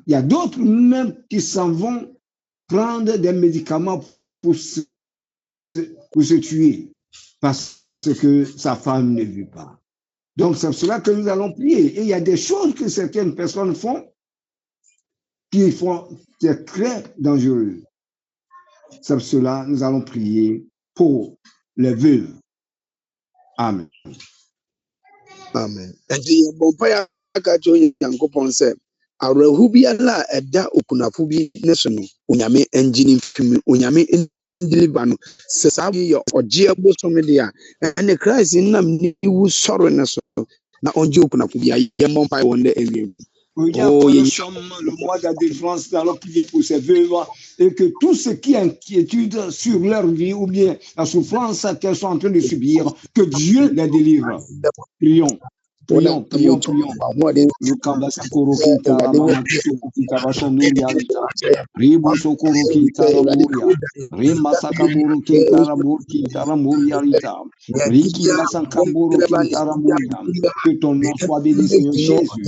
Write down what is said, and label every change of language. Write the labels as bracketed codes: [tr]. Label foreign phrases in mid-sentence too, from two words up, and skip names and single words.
[fr] Il y a d'autres même qui s'en vont prendre des médicaments pour se tuer parce que sa femme ne vit pas. Donc c'est cela que nous allons prier. Et il y a des choses que certaines personnes font qui est très dangereux. C'est cela que nous allons prier pour les veuves. Amen. Amen. [ak] Aka kyerɛ Onyankopɔn sɛ awerɛho biara a ɛda okunafo bi ne so no Onyame ngye ne mfim Onyame ndeliver no sɛ saa yɛ ɔgye bosom de a ɛne Christ nam ne wu sɔre ne so na ɔgye okunafo bi a yɛmmɔ mpae wɔn dɛ awie. [fr] Nous sommes le mois de la délivrance, nous allons prier pour ces veuves et que tout ce qui est inquiétude sur leur vie ou bien la souffrance qu'elles sont en train de subir, que Dieu les délivre. Prions. Prions. Que ton nom soit béni, Seigneur Jésus.